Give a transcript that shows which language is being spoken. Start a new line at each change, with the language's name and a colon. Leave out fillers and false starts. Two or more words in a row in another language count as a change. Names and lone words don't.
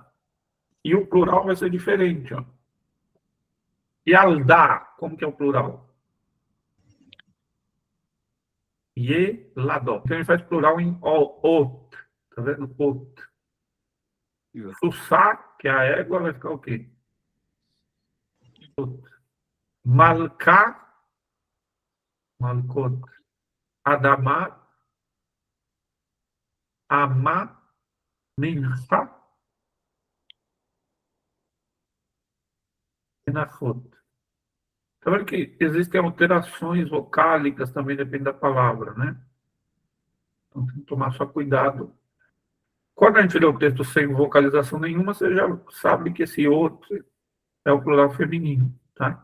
Portuguese: E o plural vai ser diferente, ó. E aldá, como que é o plural? Yeladó. Então ele faz plural em ot. Tá vendo? Ot. Sussá, que é a égua, vai ficar o quê?
Hebrew: ות. מלכה, מלכות. אדמה, אמה, מנחה, מנחות.
Portuguese: Tá vendo que existem alterações vocálicas também, depende da palavra, né? Então tem que tomar só cuidado. Quando a gente lê o texto sem vocalização nenhuma, você já sabe que esse outro é o plural feminino, tá?